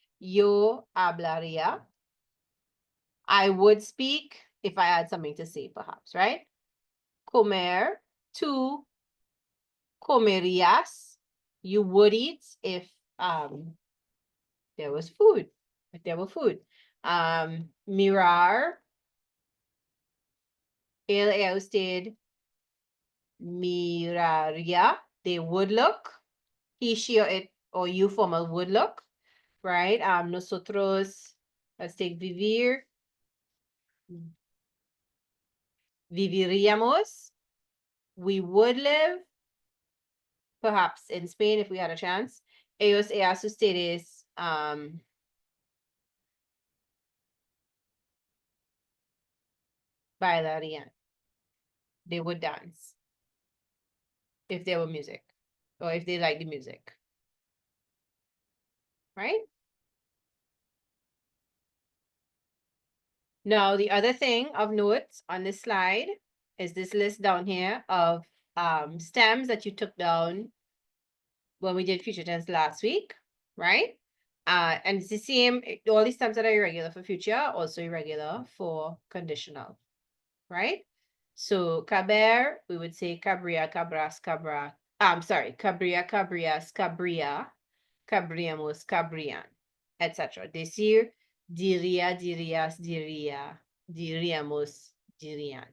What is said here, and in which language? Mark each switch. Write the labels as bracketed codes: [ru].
[es] Yo hablaría. [en] I would speak if I had something to say, perhaps, right? [es] Comer, tú comerías. [en] You would eat if there was food, if there were food. [es] Mirar, ella usted miraría. [en] They would look. He, she, or it, or you formal would look, right? [es] Nosotros, [en] let's take vivir. [es] Viviríamos. [en] We would live, perhaps in Spain if we had a chance. [es] Ellos, ellas, ustedes, bailarían. [en] They would dance if there were music, or if they like the music, right? Now, the other thing of note on this slide is this list down here of stems that you took down when we did future tense last week, right? And it's the same, all these stems that are irregular for future are also irregular for conditional, right? So caber, we would say [es] cabria, cabras, cabra, [en] I'm sorry, [es] cabría, cabrías, cabría, cabríamos, cabrían, etc. Decir, diría, dirías, diría, diríamos, dirían.